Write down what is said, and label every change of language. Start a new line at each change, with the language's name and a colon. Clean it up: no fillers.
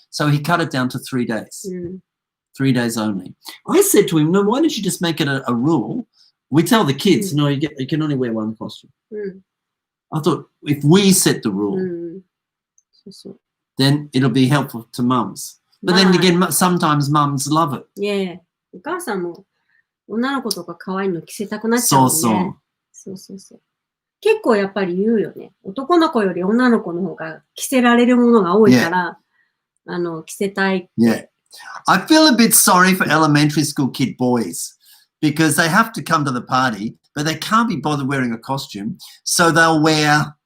English: So he cut it down to 3 days. 3 days only. I said to him, no, why don't you just make it a rule? We tell the kids, no, you can only wear 1 costume. I thought if we set the rule, then it'll be helpful to mums. But then again, sometimes mums love it. Yeah.
Japanese: お母さんも女の子とか可愛いの着せたくなっちゃうもんね。そう。結構やっぱり言うよね。男の子より女の子の方が着せられるものが多いから、着せたい。
English: Yeah. I feel a bit sorry for elementary school kid boys. Because they have to come to the party, but they can't be bothered wearing a costume, so they'll wear.